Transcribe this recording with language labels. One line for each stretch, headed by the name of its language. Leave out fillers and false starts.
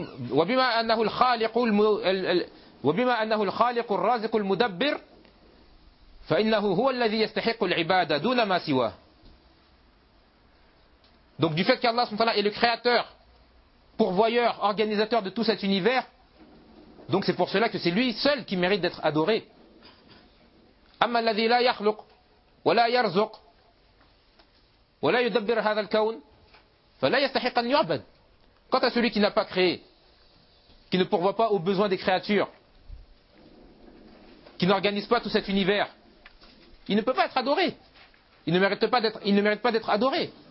Arabic: وبما أنه الخالق وبما أنه الخالق الرازق المدبر فإنه هو الذي يستحق العبادة دون ما سواه.
French: Donc du fait qu'Allah subhanahu wa ta'ala est le Créateur, pourvoyeur, organisateur de tout cet univers, donc c'est pour cela que c'est lui seul qui mérite d'être adoré.
Arabic: أما الذي لا يخلق ولا يرزق ولا يدبر هذا الكون فلا يستحق أن يعبد.
French: Quant à celui qui n'a pas créé, qui ne pourvoit pas aux besoins des créatures, qui n'organise pas tout cet univers, il ne peut pas être adoré. Il ne mérite pas d'être adoré.